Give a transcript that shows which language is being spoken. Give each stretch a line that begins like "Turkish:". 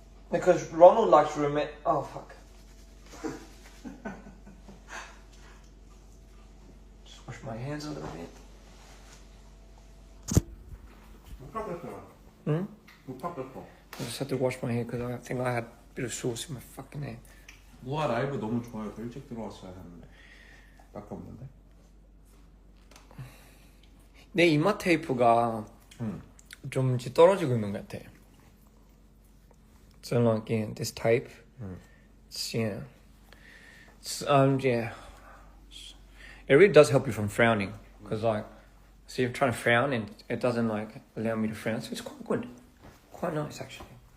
English: Because Ronald likes to remember. Oh fuck. Just wash my hands a little bit. Hmm? I just had to wash my hair because I think I had a bit of sauce in my fucking hair.
Korean: 우와 라이브 너무 좋아요. 더 일찍 들어왔어야 했는데 아깝는데. 내 이마 테이프가 좀 이제 떨어지고 있는 것 같아.
English: So like yeah, this tape, it's, yeah, it's, yeah, it really does help you from frowning because like, see, I'm trying to frown and it doesn't like allow me to frown, so it's quite good, quite nice actually.